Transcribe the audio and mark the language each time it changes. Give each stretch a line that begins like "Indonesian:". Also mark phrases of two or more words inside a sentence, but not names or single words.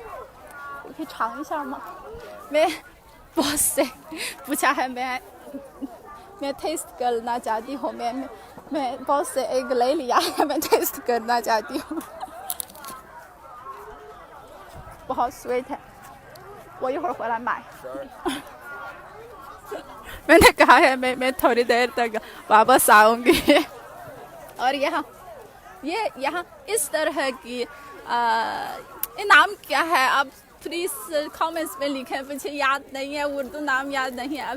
Hindi: मैं बहुत से पूछा है, मैं टेस्ट करना चाहती हूँ। मैं बहुत से एक ले लिया है, मैं टेस्ट करना चाहती हूँ। बहुत स्वीट है। वो
Chinese: 一会儿回来买。
Hindi: मैंने कहा है मैं थोड़ी देर तक वापस आऊंगी। और यहाँ इस तरह की ये नाम क्या है, आप
English: please comments
Hindi: में लिखें। मुझे याद नहीं है, उर्दू नाम याद नहीं है।